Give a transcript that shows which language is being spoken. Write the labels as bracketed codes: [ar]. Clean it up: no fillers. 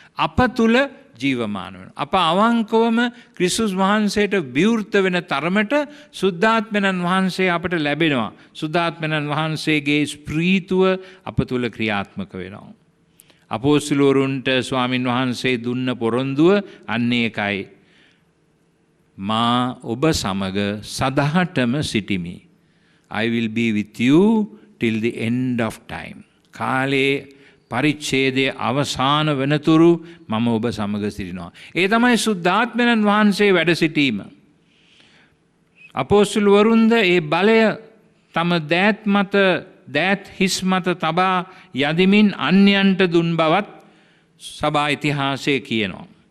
[si] අප තුල ජීවමාන වෙනවා. අප අවංකවම ක්‍රිස්තුස් වහන්සේට විවෘත වෙන තරමට සුද්ධාත්මයන් වහන්සේ අපට ලැබෙනවා. සුද්ධාත්මයන් වහන්සේගේ ස්ප්‍රීතුව අප තුල ක්‍රියාත්මක වෙනවා. අපෝස්තලවරුන්ට ස්වාමින් වහන්සේ දුන්න පොරොන්දුව අන්න ඒකයි. මා ඔබ සමග සදහටම සිටිමි. [en] I will be with you till the end of time. [si] කාලේ පරිච්ඡේදයේ අවසාන වෙනතුරු මම ඔබ සමග සිටිනවා. ඒ තමයි සුද්ධාත්මයන් වහන්සේ වැඩ සිටීම. අපෝස්තලවරුන්ද ඒ බලය තම දෑත් හිස් මත තබා යදිමින් අන්‍යයන්ට දුන් බවත් සභා ඉතිහාසයේ කියනවා.